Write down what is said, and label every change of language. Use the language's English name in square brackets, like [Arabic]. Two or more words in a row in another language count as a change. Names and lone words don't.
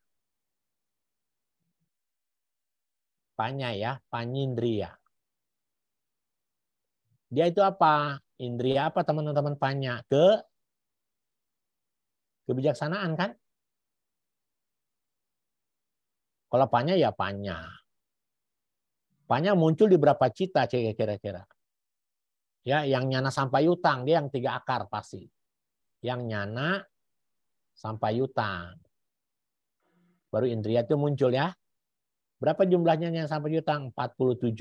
[Indonesian] Panya ya, panyindriya. Dia itu apa? Indriya apa teman-teman panya? Kebijaksanaan kan? Kalau panya ya panya. Panya muncul di berapa cita kira-kira? Ya, yang nyana sampai yutang dia yang 3 akar pasti. Yang nyana sampai yutang. Baru indriya itu muncul ya. Berapa jumlahnya yang sampai yutang? 47.